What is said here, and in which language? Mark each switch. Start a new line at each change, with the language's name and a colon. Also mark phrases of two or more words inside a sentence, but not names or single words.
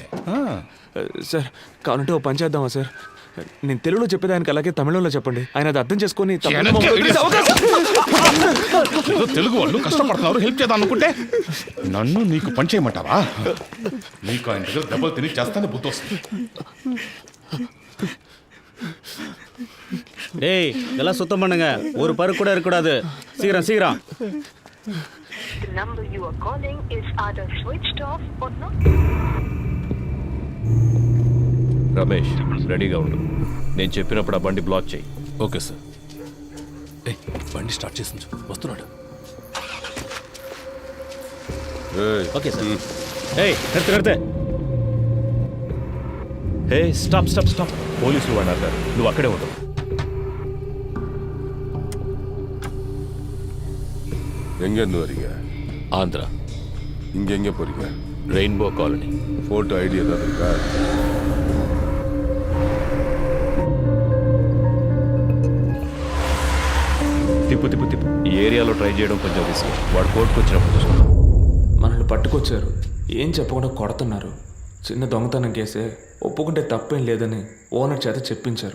Telugu: సార్ కావాలంటే ఓ పని చేద్దామా సార్? నేను తెలుగులో చెప్పేదానికి అలాగే తమిళంలో చెప్పండి, ఆయన అది అర్థం చేసుకొని ఏదో తెలుగు వాళ్ళు కష్టపడుతున్నారు, హెల్ప్ చేద్దాం అనుకుంటే నన్ను నీకు పని చేయమంటావా? నీకు ఆయన దగ్గర దెబ్బలు తిని చేస్తానే బుద్ధి వస్తుంది.
Tamil: டேய் எல்லாம் சுத்தம் பண்ணுங்க, ஒரு பருக்கு கூட இருக்கக்கூடாது. சீக்கிரம் சீக்கிரம்.
Telugu: రమేష్ రెడీగా ఉండు, నేను చెప్పినప్పుడు ఆ బండి బ్లాక్ చేయి.
English: okay sir.
Telugu: బండి స్టార్ట్ చేసి వస్తున్నాడు.
English: okay sir.
Tamil: ஏய் நிறுத்து நிறுத்து.
English: hey stop stop stop,
Telugu: పోలీసులు వాడారు, నువ్వు అక్కడే ఉండవు.
Tamil: எங்கேருந்து வரீங்க? ஆந்திரா. இங்கே எங்கே போறீங்க? ரெயின்போ காலனி. ஃபோட்டோ ஐடி ஏதாவது இருக்கா?
Telugu: తిప్పు తిప్పు తిప్పు. ఈ ఏరియాలో ట్రై చేయడం కొంచెం రిస్క్, వాడు కోర్టుకు వచ్చినప్పుడు చూసుకుంటాం. మనల్ని పట్టుకొచ్చారు, ఏం చెప్పకుండా కొడుతున్నారు. చిన్న దొంగతనం కేసే, ఒప్పుకుంటే తప్పేం లేదని ఓనర్ చేత చెప్పించారు.